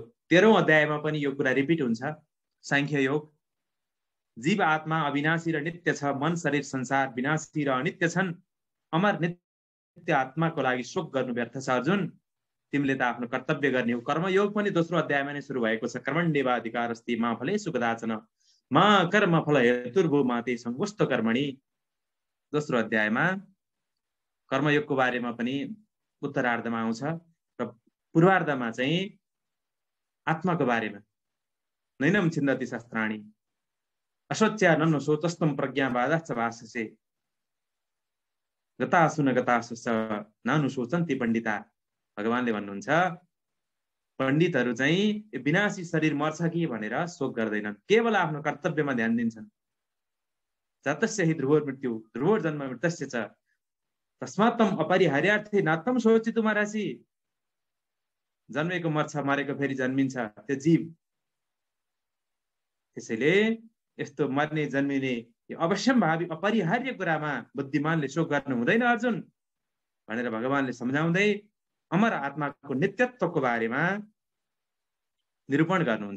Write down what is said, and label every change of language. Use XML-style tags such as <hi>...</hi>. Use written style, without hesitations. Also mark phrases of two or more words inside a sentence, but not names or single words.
<ne>13औं अध्यायमा पनि यो कुरा रिपिट हुन्छ। सांख्य योग, जीव आत्मा अविनाशी र नित्य छ, मन शरीर संसार विनाशी र अनित्य छन्, अमर नित्य आत्माको लागि शोक गर्नु व्यर्थ छ अर्जुन, तिमीले त आफ्नो कर्तव्य गर्ने हो। कर्मयोग पनि दोस्रो अध्यायमा नै सुरु भएको छ।</ne> <sa>कर्मण्येवाधिकार अस्ति मा फलेषु कदाचन मा कर्म फल हेतुर्भुः मा ते संगोष्ठ कर्मणि।</sa> <ne>दोस्रो अध्यायमा कर्मयोगको बारेमा पनि उत्तरार्धमा आउँछ र पूर्वार्धमा चाहिँ आत्माको बारेमा</ne> <sa>नैनम छिन्दति शास्त्राणि अशोच्या ननु शोचस्तम प्रज्ञावादाश्च भाषसे गतासु न गतासु च नानु शोचन्ति पण्डिता।</sa> <ne>भगवानले भन्नुहुन्छ, पण्डितहरू चाहिँ विनाशी शरीर मर्छ कि भनेर शोक गर्दैनन्, केवल आफ्नो कर्तव्यमा ध्यान दिन्छन्।</ne> <sa>जातस्य हि ध्रुवोर मृत्यु ध्रुवोर जन्म मृतस्य च तस्मात्तम अपरिहार्यार्थे नात्तम शोचितुम अर्हसि।</sa> <ne>जन्मेको मर्छ, मरेको फेरि जन्मिन्छ त्यो जीव। त्यसैले यस्तो मर्ने जन्मिने यो अवश्यम्भावी अपरिहार्य कुरामा बुद्धिमानले शोक गर्नु हुँदैन अर्जुन भनेर भगवानले सम्झाउँदै अमर आत्माको नित्यत्वको बारेमा निरूपण गर्नुहुन्छ।</ne>